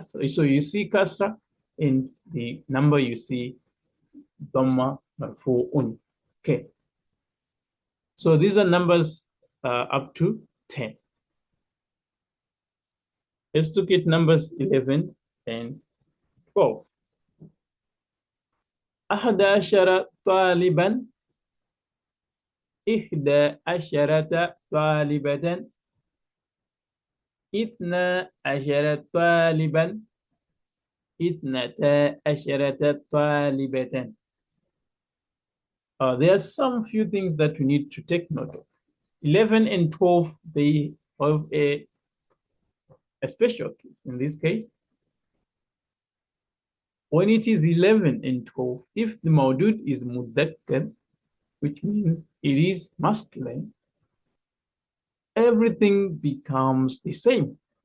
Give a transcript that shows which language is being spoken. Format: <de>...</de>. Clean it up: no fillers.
<en>So you see kasra, and the number you see dhamma marfu'un. Okay. So these are numbers up to 10. Let's look at numbers 11 and 12.</en> <ar>أحد عشر طالبا إحدى عشرة طالبة اثنا عشر طالبا اثنتا عشرة طالبة.</ar> <en>There are some few things that we need to take note of. 11 and 12, they have a special case. In this case, when it is 11 and 12, if the maudud is mudhakkar, which means it is masculine, everything becomes the same.</en>